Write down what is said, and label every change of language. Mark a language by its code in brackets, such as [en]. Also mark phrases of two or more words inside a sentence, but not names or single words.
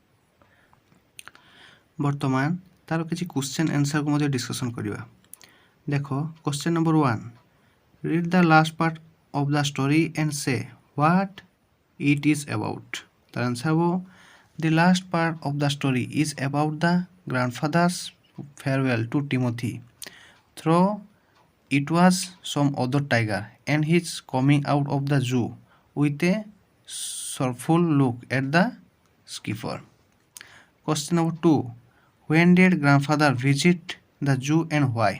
[or] ବର୍ତ୍ତମାନ ତାର କିଛି କ୍ୱେଶ୍ଚନ୍ ଆନ୍ସରକୁ ମଧ୍ୟ ଡିସ୍କସନ୍ କରିବା। [en] ଦେଖ, question number 1, read the last part of the story and say what it is about. [or] ତାର ଆନ୍ସର ହେବ [en] the last part of the story is about the grandfather's farewell to Timothy, though it was some other tiger and his coming out of the zoo with a sorrowful look at the skipper. Question number 2, when did grandfather visit the zoo and why?